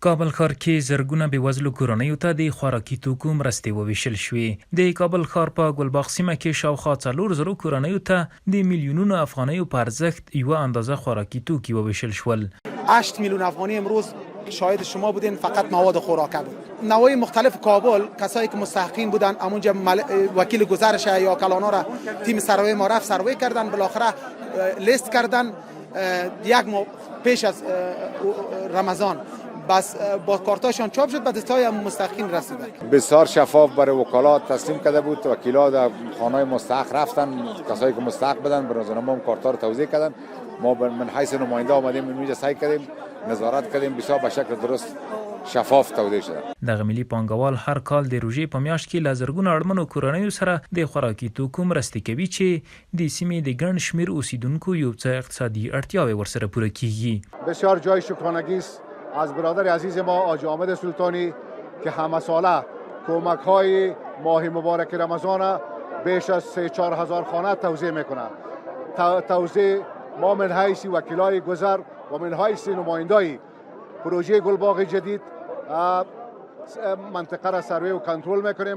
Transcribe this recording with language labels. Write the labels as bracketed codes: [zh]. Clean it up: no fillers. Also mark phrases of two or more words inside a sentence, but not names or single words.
[ps] کابل ښار کې زرګونه بېوزلو کورنیو ته د خوراکي توکو مرستې وویشل شوې. د کابل ښار په ګلباغ سیمه کې شاوخوا 4,000 کورنیو ته د میلیونونو افغانیو په ارزښت یوه اندازه خوراکي توکي وویشل شول. [fa] 8 میلیون افغانی امروز شاهد شما بودین، فقط مواد خوراکه بود. نوای مختلف کابل کسایی که مستحقین بودن همونجا وکیل گذرش یا کلانا را تیم سروی ما رفت سروی کردن، بالاخره لیست کردن. یک ماه پیش از رمضان بس با کارتاشان چاپ شد، به دستای مستحقین رسیده. بسیار شفاف برای وکالات تسلیم کرده بود. وکیلا در خانه مستحق رفتن، کسایی که مستحق بودن به روزنامه هم کارتا رو توزیع کردن. ما من حیث نماینده آمدیم اینجا سعی کردیم نظارت کردیم، بسیار به شکل درست شفاف توزیع شده. [ps] دغه ملي پانګوال هر کال د روژې په میاشت کې له زرګونو اړمنو کورنیو سره د خوراکي توکو مرستې کوي چې د سیمې د ګڼ شمېر اوسیدونکو یو څه اقتصادي اړتیاوې ورسره پوره کیږي. [fa] بسیار جای شکرانگی است از برادر عزیز ما حاجی حامد سلطانی که همه ساله کمک های ماه مبارک رمضان بیش از 3-4 هزار خانه توزیع میکنه. توزیع ما من حیث وکیلای گذر و من حیث نمایندای پروژه گلباغ جدید منطقه را سروی و کنترل میکنیم.